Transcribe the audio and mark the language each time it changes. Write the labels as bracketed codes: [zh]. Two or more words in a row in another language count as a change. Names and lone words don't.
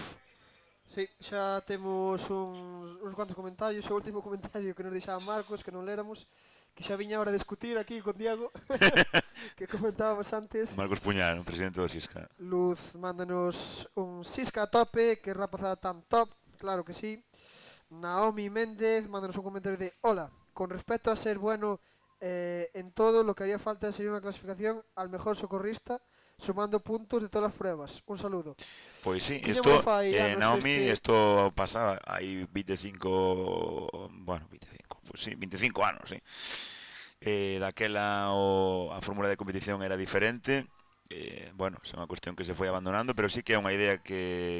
[gl] Sí, xa temos uns cuantos comentarios. O último comentario que nos deixaba Marcos, que non léramos, que xa viña a hora de discutir aquí con Diego, que comentábamos antes. Marcos Puñal, presidente do Sisca. Luz, mándanos un Sisca a tope, que rapazada tan top, claro que sí. Naomi Méndez, mándanos un comentario de: [es] hola, con respecto a ser bueno en todo, lo que haría falta sería una clasificación al mejor socorrista, sumando puntos de todas as pruebas. Un saludo. [gl] Pois sí, isto, Naomi, isto pasaba hai 25, bueno, 25, pois sí, 25 anos, sí. Daquela a fórmula de competición era diferente. Bueno, é unha cuestión que se foi abandonando, pero sí que é unha idea que